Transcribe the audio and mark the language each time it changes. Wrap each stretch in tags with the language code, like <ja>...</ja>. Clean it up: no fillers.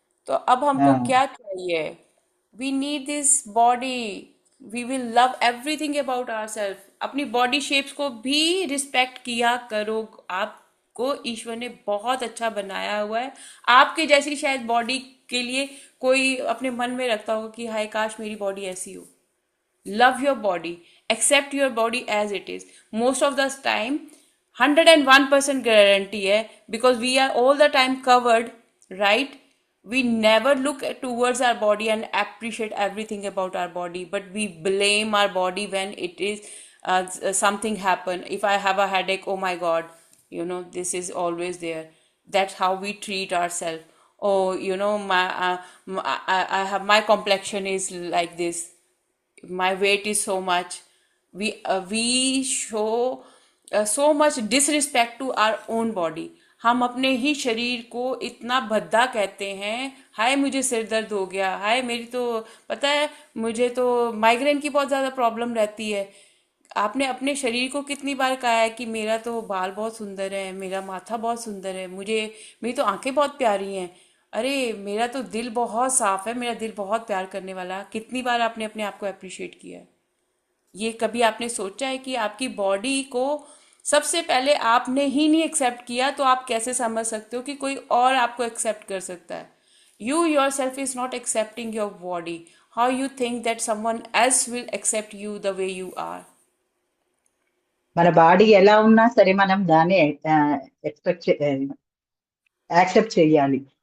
<hi>तो अब हमको क्या चाहिए?</hi> <en>We need this body, we will love everything about our self.</en> <hi>अपनी बॉडी शेप्स को भी रिस्पेक्ट किया करो। आपको ईश्वर ने बहुत अच्छा बनाया हुआ है। आपके जैसी शायद बॉडी के लिए कोई अपने मन में रखता होगा कि हाय काश मेरी बॉडी ऐसी हो।</hi> <en>Love your body, accept your body as it is. Most of the time 101% guarantee है, because we are all the time covered, right, We never look towards our body and appreciate everything about our body, but we blame our body when it is something happen. If I have a headache, oh my god, this is always there. That's how we treat ourselves. Oh, I have my complexion is like this, my weight is so much. We show so much disrespect to our own body.</en> <hi>हम अपने ही शरीर को इतना भद्दा कहते हैं, हाय मुझे सिर दर्द हो गया, हाय मेरी तो पता है मुझे तो माइग्रेन की बहुत ज़्यादा प्रॉब्लम रहती है। आपने अपने शरीर को कितनी बार कहा है कि मेरा तो बाल बहुत सुंदर है, मेरा माथा बहुत सुंदर है, मुझे मेरी तो आंखें बहुत प्यारी हैं, अरे मेरा तो दिल बहुत साफ है, मेरा दिल बहुत प्यार करने वाला। कितनी बार आपने अपने आप को अप्रिशिएट किया है? ये कभी आपने सोचा है कि आपकी बॉडी को सबसे पहले आपने ही नहीं एक्सेप्ट किया, तो आप कैसे समझ सकते हो कि कोई और आपको एक्सेप्ट कर सकता है?</hi> <en>You your self is not accepting your body, how you think that someone else will accept you the way you are?</en> <te>మన బాడీ ఎలా ఉన్నా సరే మనం దాన్ని ఎక్స్పెక్ట్ యాక్సెప్ట్ చేయాలి.</te>